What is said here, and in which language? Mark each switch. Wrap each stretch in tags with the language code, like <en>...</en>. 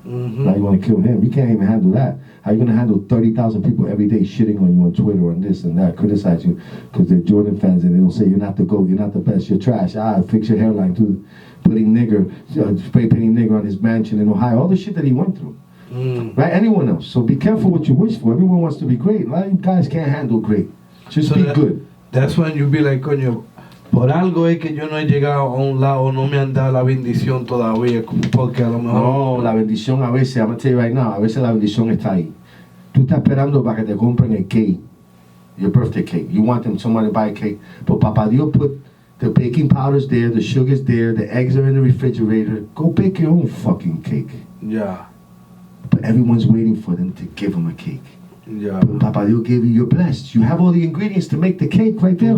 <en>Now you want to kill him. You can't even handle that. How you going to handle 30,000 people every day shitting on you on Twitter and this and that, criticize you because they're Jordan fans and they don't say you're not the GOAT, you're not the best, you're trash. Fix your hairline too. Putting spray painting nigger on his mansion in Ohio, all the shit that he went through. Right? Anyone else. So be careful what you wish for. Everyone wants to be great. A lot of you guys can't handle great. Just be good.</en> <es>That's when you be like, coño, por algo es que yo no he llegado a un lado, no me han dado la bendición todavía, porque a lo mejor... No, la bendición a veces,</es> <en>I'm going to tell you right now,</en> <es>a veces la bendición está ahí. Tú estás esperando para que te compren el cake,</es> <en>your birthday cake. You want them, somebody to buy a cake. But Papa Dios put the baking powder's there, the sugar's there, the eggs are in the refrigerator. Go bake your own fucking cake. Yeah. But everyone's waiting for them to give them a cake. Yeah. But Papa Dios gave you, you're blessed. You have all the ingredients to make the cake right there.</en>